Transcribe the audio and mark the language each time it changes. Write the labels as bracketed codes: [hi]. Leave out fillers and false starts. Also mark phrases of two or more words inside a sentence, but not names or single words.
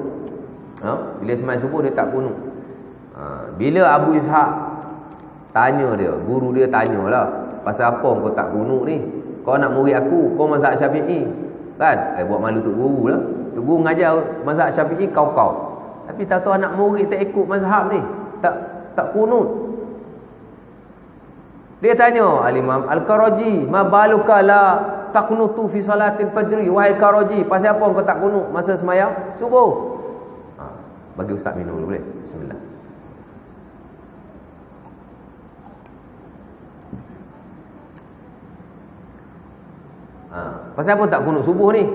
[ms] Bila sembahyang subuh dia tak kunut. Bila Abu Ishaq tanya dia, guru dia tanyalah, pasal apa kau tak kunut ni? Kau nak murid aku, kau mazhab Syafi'i kan? Buat malu tok guru lah. Tok guru mengajar mazhab Syafi'i kau. Tapi tak tahu anak murid tak ikut mazhab ni, tak kunut. Dia tanya [ar] Al-Imam Al-Karaji, ما بالك لا تقنت في صلاة الفجر? [ms] Wahai Karaji, pasal apa kau tak kunut masa sembahyang subuh? Bagi ustaz minum dulu boleh? Bismillah. Pasal apa tak kunut subuh ni?